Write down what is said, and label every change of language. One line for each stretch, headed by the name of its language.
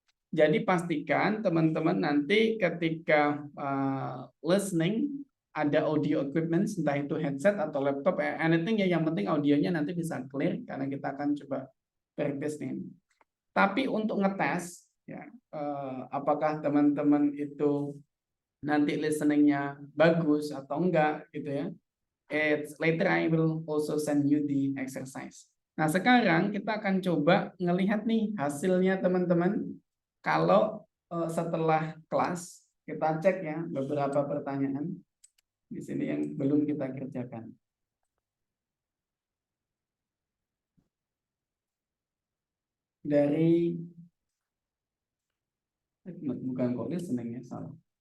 Indonesian: Jadi pastikan teman-teman nanti ketika listening ada audio equipment, entah itu headset atau laptop, anything ya, yang penting audionya nanti bisa clear karena kita akan coba practice nih. Tapi untuk ngetes, ya, apakah teman-teman itu nanti listeningnya bagus atau enggak gitu ya.
English: Later I will also send you the exercise.
Indonesian: Nah, sekarang kita akan coba ngelihat nih hasilnya teman-teman. Kalau setelah kelas kita cek ya beberapa pertanyaan di sini yang belum kita kerjakan. Dari bukan kok listeningnya salah.